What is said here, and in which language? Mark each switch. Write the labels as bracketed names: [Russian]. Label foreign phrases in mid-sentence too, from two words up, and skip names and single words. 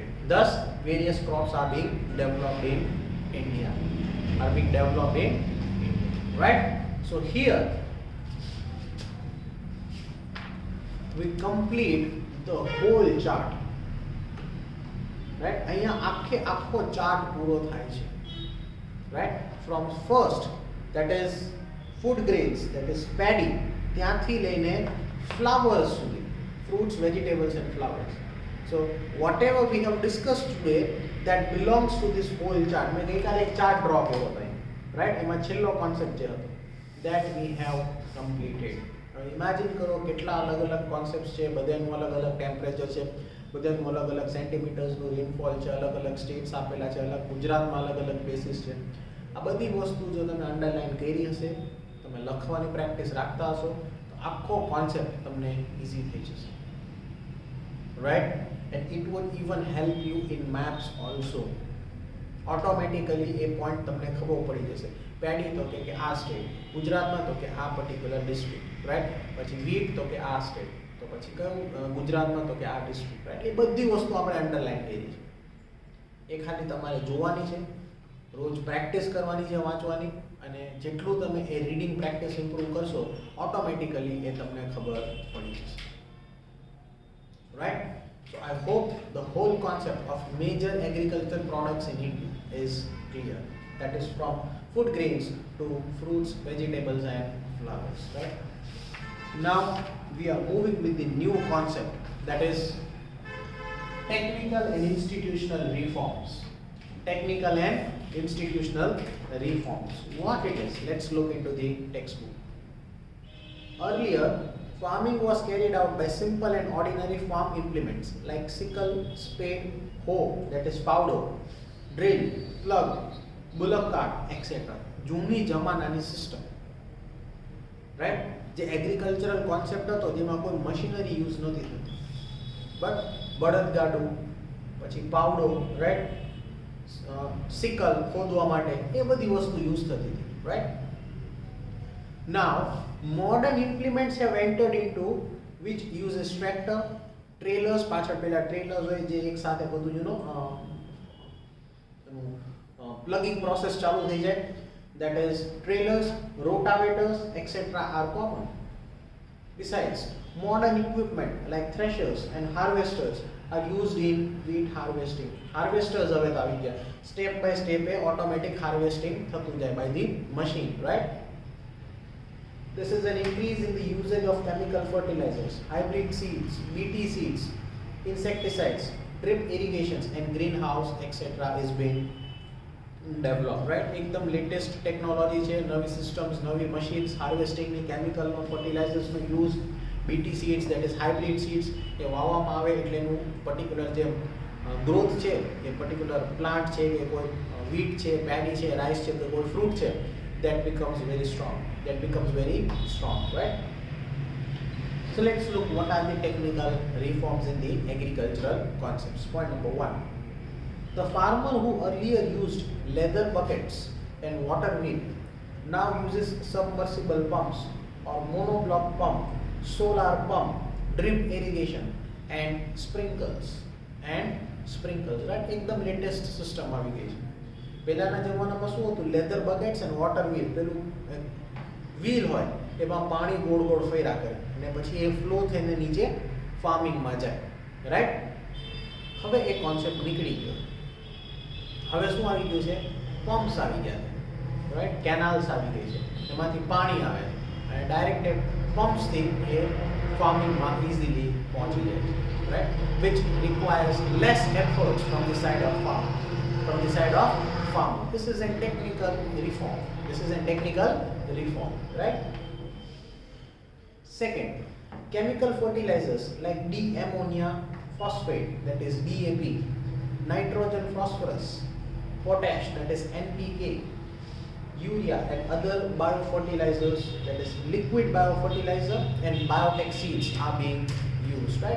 [English] Thus, various crops are being developed in India. Right? So here we complete the whole chart. Right? [Gujarati] અહીંયા આખો chart પૂરો થાય છે. [English] Right? From first, that is food grains, that is paddy, [Gujarati] ત્યાંથી લઈને flowers સુધી, [English] fruits, vegetables and flowers. So whatever we have discussed today, that belongs to this whole chart. [Gujarati] મેં ગઈકાલે એક [English] chart draw [Gujarati] કર્યો હતો, રાઈટ? એમાં છેલ્લો કોન્સેપ્ટ જે હતો, [English] that we have completed. [Gujarati] ઇમેજિન કરો કેટલા અલગ અલગ કોન્સેપ્ટ્સ છે, બધાનું અલગ અલગ ટેમ્પરેચર છે, બધાનું અલગ અલગ [English] centimetersનું rainfall [Gujarati] છે, અલગ અલગ સ્ટેટ્સ આપેલા છે, અલગ ગુજરાતમાં અલગ અલગ બેસિસ છે. આ બધી વસ્તુ જો તમે અંડરલાઈન કરી હશે, તમે લખવાની પ્રેક્ટિસ રાખતા હશો, તો આખો કોન્સેપ્ટ તમને ઇઝી થઈ જશે. Right? [English] And it would even help you in maps also. Automatically a point [Gujarati] તમને ખબર પડી જશે. પેડી તો કે આ સ્ટેટ, ગુજરાતમાં તો કે આ [English] particular district, right? [Gujarati] પછી વીટ તો કે આ સ્ટેટ, તો પછી કયું ગુજરાતમાં તો કે આ [English] district, right? [Gujarati] એ બધી વસ્તુ આપણે અંડરલાઈન કરી છે. એ ખાલી તમારે જોવાની છે, રોજ પ્રેક્ટિસ કરવાની છે વાંચવાની, અને જેટલું તમે એ [English] reading practice improve [Gujarati] કરશો, ઓટોમેટિકલી એ તમને ખબર પડી જશે. Right? [English] So I hope the whole concept of major agricultural products in India is clear. That is from food grains to fruits, vegetables and flowers. Right? Now we are moving with the new concept, that is technical and institutional reforms. Technical and institutional reforms. What it is? Let's look into the textbook. Earlier, farming was carried out by simple and ordinary farm implements like sickle, spade, hoe, that is powder, drill, plug, bullock cart, etc. [Gujarati] જૂની જમાનાની [English] system, right? [Gujarati] જે [English] agricultural concept [Gujarati] હતો જેમાં કોઈ [English] machinery use [Gujarati] નહોતી થતી, બટ બળદગાડું, પછી પાવડો, [English] right, sickle [Gujarati] ખોદવા માટે એ બધી વસ્તુ યુઝ થતી હતી, રાઈટ? [English] Now modern implements have entered into which uses tractor, trailers, [Gujarati] પાછળ પેલા trailers હોય જે એક સાથે બધું [English] plugging process [Gujarati] ચાલુ થઈ જાય, [English] that is trailers, rotavators, etc. are common. Besides, modern equipment like threshers and harvesters are used in wheat harvesting. [Gujarati] Harvesters હવે તો આવી ગયા, [English] step by step automatic harvesting [Gujarati] થતું જાય [English] by the machine, right? This is an increase in the usage of chemical fertilizers, hybrid seeds, BT seeds, insecticides, drip irrigations and greenhouse etc. is being developed, right? [Gujarati] एकदम [English] latest technology [Gujarati] છે, નવી સિસ્ટમ્સ, નવી મશીન્સ, હાર્વેસ્ટિંગ ની, કેમિકલ નો, ફર્ટિલાઇઝર્સ નો યુઝ, [English] BT seeds that is hybrid seeds [Gujarati] એ વાવવામાં આવે એટલે એનું પર્ટિક્યુલર જે ગ્રોથ છે એ [English] particular plant [Gujarati] છે કે કોઈ વીટ છે, પેડી છે, રાઈસ છે, કોઈ ફ્રૂટ છે, [English] that becomes very strong, right? So let's look what are the technical reforms in the agricultural concepts. Point number 1, the farmer who earlier used leather buckets and water wheel now uses submersible pumps or monoblock pump, solar pump, drip irrigation and sprinkles, right? [Gujarati] एकदम [English] latest system [Gujarati] આવી ગઈ છે. પહેલાના જમાનામાં શું હતું? [English] leather buckets and water wheel, [Gujarati] પેલું વ્હીલ હોય એમાં પાણી ગોળ ગોળ ફેરા કરે અને પછી એ ફ્લો થઈને નીચે ફાર્મિંગમાં જાય, રાઈટ? હવે એ કોન્સેપ્ટ નીકળી ગયો. હવે શું આવી ગયું છે? પમ્પ્સ આવી ગયા છે, રાઈટ? કેનાલ્સ આવી ગઈ છે, એમાંથી પાણી આવે અને ડાયરેક્ટ એ પમ્પ્સથી એ ફાર્મિંગમાં ઇઝીલી પહોંચી જાય છે, રાઈટ? [English] which requires less efforts from the side of farmer. This is a technical reform. Right? Second, chemical fertilizers like D-ammonia phosphate, that is DAP, nitrogen phosphorus, potash, that is NPK, urea and other biofertilizers, that is liquid biofertilizer, and biotech seeds are being used, right?